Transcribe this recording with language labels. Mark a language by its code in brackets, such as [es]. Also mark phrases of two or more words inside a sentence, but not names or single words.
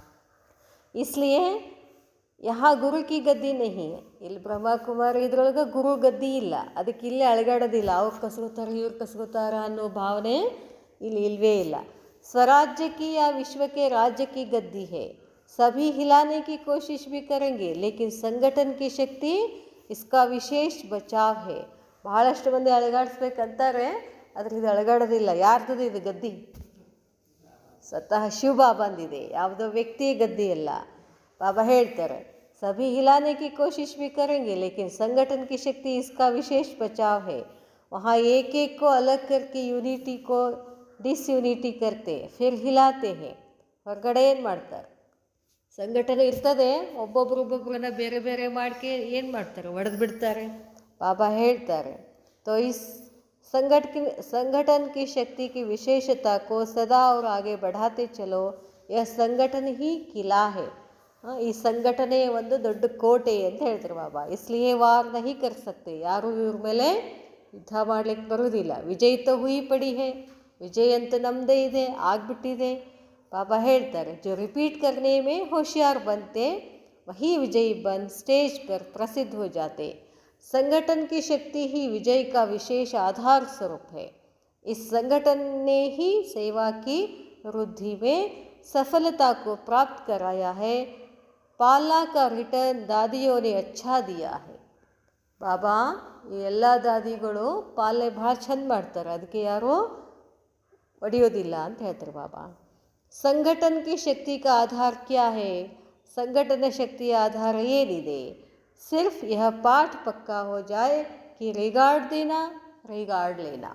[hi] इसलिए यहाँ गुरु की गद्दी नहीं. [kn] ಇಲ್ಲಿ ಬ್ರಹ್ಮಕುಮಾರಿ ಇದ್ರೊಳಗೆ ಗುರು ಗದ್ದಿ ಇಲ್ಲ. ಅದಕ್ಕೆ ಇಲ್ಲೇ ಅಳಗಾಡೋದಿಲ್ಲ. ಅವ್ರು ಕಸ್ಕೋತಾರೆ ಇವ್ರು ಕಸ್ಕೋತಾರ ಅನ್ನೋ ಭಾವನೆ ಇಲ್ಲಿ ಇಲ್ಲವೇ ಇಲ್ಲ. [hi] स्वराज्य की या ವಿಶ್ವಕ್ಕೆ राज्य की गद्दी है. सभी हिलाने की कोशिश भी करेंगे लेकिन संगठन की शक्ति इसका विशेष बचाव है. [kn] ಬಹಳಷ್ಟು ಮಂದಿ ಅಳಗಾಡಿಸ್ಬೇಕಂತಾರೆ, ಆದರೆ ಇದು ಅಳಗಾಡೋದಿಲ್ಲ. ಯಾರ್ದು ಇದು ಗದ್ದಿ? ಸ್ವತಃ ಶಿವ ಬಾಬಂದಿದೆ, ಯಾವುದೋ ವ್ಯಕ್ತಿ ಗದ್ದಿ ಅಲ್ಲ. ಬಾಬಾ ಹೇಳ್ತಾರೆ, [hi] सभी हिलाने की कोशिश भी करेंगे लेकिन संगठन की शक्ति इसका विशेष बचाव है. वहाँ एक एक को अलग करके यूनिटी को ಡಿಸ್ಯೂನಿಟಿ करते फिर हिलाते हैं. [kn] ಹೊರಗಡೆ ಏನು ಮಾಡ್ತಾರೆ, ಸಂಘಟನೆ ಇರ್ತದೆ, ಒಬ್ಬೊಬ್ರನ್ನ ಬೇರೆ ಬೇರೆ ಮಾಡ್ಕೆ ಏನು ಮಾಡ್ತಾರೆ, ಒಡೆದು ಬಿಡ್ತಾರೆ. ಬಾಬಾ ಹೇಳ್ತಾರೆ, [hi] तो इस संगठन की शक्ति की विशेषता को सदा और आगे बढ़ाते चलो. यह संगठन ही किला है. [kn] ಈ ಸಂಘಟನೆ ಒಂದು ದೊಡ್ಡ ಕೋಟೆ ಅಂತ ಹೇಳ್ತಾರೆ ಬಾಬಾ. [hi] इसलिए वार नहीं कर सकते, [kn] ಯಾರು ಇವ್ರ ಮೇಲೆ ಯುದ್ಧ ಮಾಡ್ಲಿಕ್ಕೆ ಬರುವುದಿಲ್ಲ. [hi] विजय तो हुई पड़ी है, [kn] ವಿಜಯ್ ಅಂತ ನಮ್ಮದೇ ಇದೆ, ಆಗ್ಬಿಟ್ಟಿದೆ. ಬಾಬಾ ಹೇಳ್ತಾರೆ, [hi] जो रिपीट करने में होशियार बनते वही विजयी बन स्टेज पर प्रसिद्ध हो जाते. संगठन की शक्ति ही विजय का विशेष आधार स्वरूप है. इस संगठन ने ही सेवा की वृद्धि में सफलता को प्राप्त कराया है. पालना का रिटर्न दादियों ने अच्छा दिया है. [kn] ಬಾಬಾ ಈ ಎಲ್ಲ ದಾದಿಗಳು ಪಾಲನೆ ಭಾಳ ಚಂದ ಮಾಡ್ತಾರೆ, ಅದಕ್ಕೆ ಯಾರೂ ಒಡೆಯೋದಿಲ್ಲ ಅಂತ ಹೇಳ್ತಾರೆ ಬಾಬಾ. [hi] संगठन की शक्ति का आधार क्या है, [kn] ಸಂಘಟನೆ ಶಕ್ತಿಯ ಆಧಾರ ಏನಿದೆ. [hi] सिर्फ यह पाठ पक्का हो जाय कि रिगार्ड देना रिगार्ड लेना.